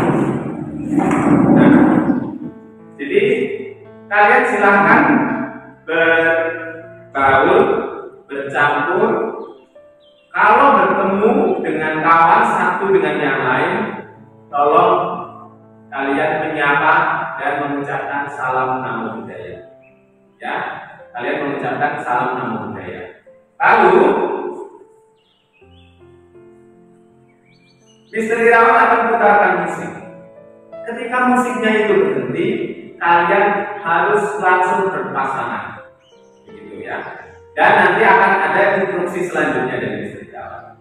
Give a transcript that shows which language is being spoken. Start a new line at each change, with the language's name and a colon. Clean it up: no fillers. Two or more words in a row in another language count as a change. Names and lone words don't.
Indonesian: Nah, jadi kalian silakan bergaul, bercampur. Kalau bertemu dengan kawan satu dengan yang lain, tolong kalian menyapa dan mengucapkan salam
Pali: namo buddhaya.
Indonesian: Ya, kalian mengucapkan salam
Pali: namo buddhaya.
Indonesian: Lalu Mistrikawan akan putarkan musik. Ketika musiknya itu berhenti, kalian harus langsung berpasangan, begitu ya. Dan nanti akan ada instruksi selanjutnya dari Mistrikawan.